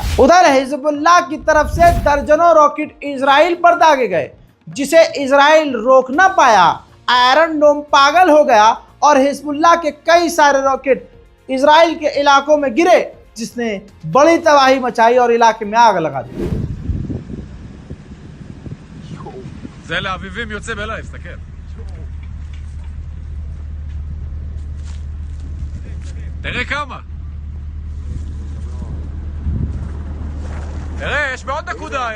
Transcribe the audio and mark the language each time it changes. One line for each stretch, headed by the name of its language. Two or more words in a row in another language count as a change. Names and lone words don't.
Hindi: उधर हिजबुल्लाह की तरफ से दर्जनों रॉकेट इजराइल पर दागे गए, जिसे इजराइल रोक ना पाया। आयरन डोम पागल हो गया और हिजबुल्लाह के कई सारे रॉकेट इजराइल के इलाकों में गिरे, जिसने बड़ी तबाही मचाई और इलाके में आग लगा दी।
Hebrew: זה לאביבים יוצא בלייב, תסתכל. תראה כמה. תראה, יש בעוד נקודה.